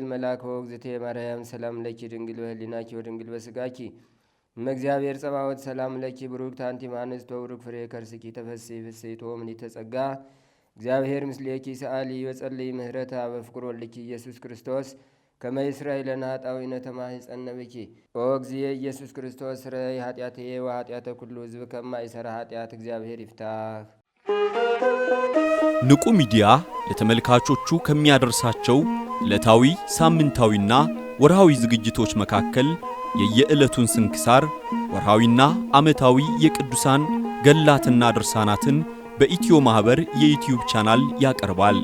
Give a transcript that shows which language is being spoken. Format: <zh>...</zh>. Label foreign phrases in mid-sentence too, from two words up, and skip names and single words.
<gez>መልአከ ወእግዝእቴ ማርያም ሰላም ለኪ ድንግል በህሊናኪ ወድንግል በስጋኪ እመ እግዚአብሔር ጸባኦት ሰላም ለኪ ብሩክት አንቲ እምአንስት ወብሩክ ፍሬ ከርስኪ ተፈሥሒ ፍሥሕት ምልዕተ ጸጋ እግዚአብሔር ምስሌኪ ሰአሊ ወጸልይ ምህረታ በፍቅር ወልድኪ ኢየሱስ ክርስቶስ ከመ ይስረይ ለነ ኃጣውኢነ ተማኅፀነ ብኪ ኦ እግዚእ ኢየሱስ ክርስቶስ ስረይ ኃጢአትየ ወኃጢአተ ኩሉ ሕዝብ</gez> <am>ከማይሠራ ኃጢአት እግዚአብሔር ይፍታህ። ንቁ ሚዲያ ለተመልካቾቹ ከሚያደርሳቸው ዕለታዊ ሳምንታዊና ወርሃዊ ዝግጅቶች መካከል የየዕለቱን ስንክሳር ወርሃዊና ዓመታዊ የቅዱሳን ገላትና ድርሳናትን በኢትዮ ማህበር የዩቲዩብ ቻናል ያቀርባል።</am>